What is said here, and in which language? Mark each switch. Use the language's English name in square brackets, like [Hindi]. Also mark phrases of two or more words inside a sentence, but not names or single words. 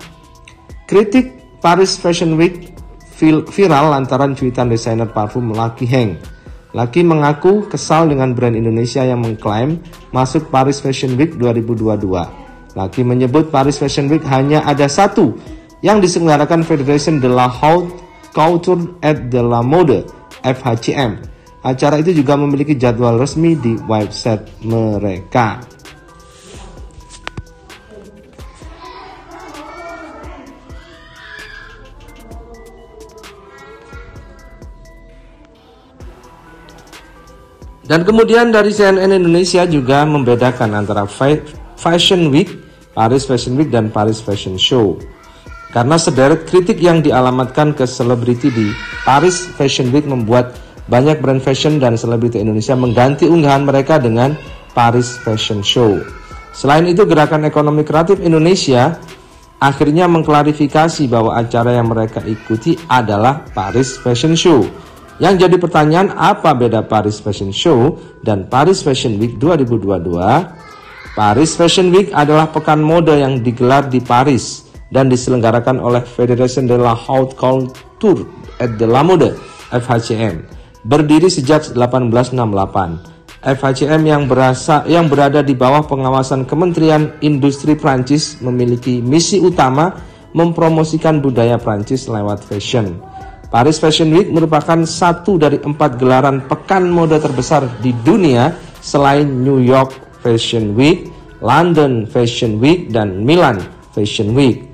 [Indonesian] Kritik Paris Fashion Week viral lantaran cuitan desainer parfum Lucky Heng. Lucky mengaku kesal dengan brand Indonesia yang mengklaim masuk Paris Fashion Week 2022. Lucky menyebut Paris Fashion Week hanya ada satu yang diselenggarakan Federation de la Haute Couture et de la Mode FHCM. Acara itu juga memiliki jadwal resmi di website mereka. Dan kemudian dari CNN Indonesia juga membedakan antara Fashion Week, Paris Fashion Week, dan Paris Fashion Show. Karena sederet kritik yang dialamatkan ke selebriti di Paris Fashion Week membuat banyak brand fashion dan selebriti Indonesia mengganti unggahan mereka dengan Paris Fashion Show. Selain itu, Gerakan Ekonomi Kreatif Indonesia akhirnya mengklarifikasi bahwa acara yang mereka ikuti adalah Paris Fashion Show. Yang jadi pertanyaan, apa beda Paris Fashion Show dan Paris Fashion Week 2022? Paris Fashion Week adalah pekan mode yang digelar di Paris dan diselenggarakan oleh Federation de la Haute Couture et de la Mode FHCM. Berdiri sejak 1868. FHCM yang berada di bawah pengawasan Kementerian Industri Prancis memiliki misi utama mempromosikan budaya Prancis lewat fashion. Paris Fashion Week merupakan satu dari 4 gelaran pekan mode terbesar di dunia selain New York Fashion Week, London Fashion Week, dan Milan Fashion Week.